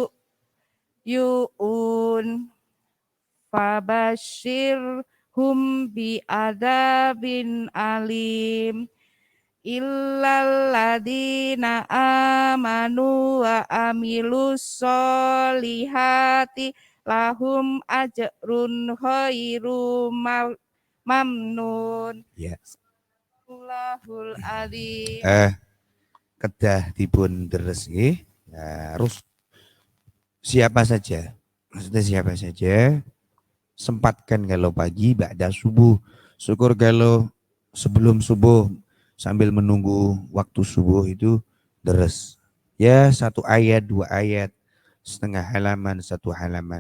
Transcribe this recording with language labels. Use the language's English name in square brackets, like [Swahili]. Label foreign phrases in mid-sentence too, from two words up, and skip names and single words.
[Arabic] يعون فبشرهم بعذاب أليم إلا الذين آمنوا وعملوا الصالحات لهم أجر غير ممنون. [Indonesian] Ya. [Arabic] الله العظيم. [Javanese] Kedah dipun deres nggih. [Indonesian] Harus siapa saja. Maksudnya siapa saja. Sempatkan kalau pagi ba'da subuh. Syukur kalau sebelum subuh sambil menunggu waktu subuh itu deres. Ya 1 ayat, 2 ayat, setengah halaman, 1 halaman.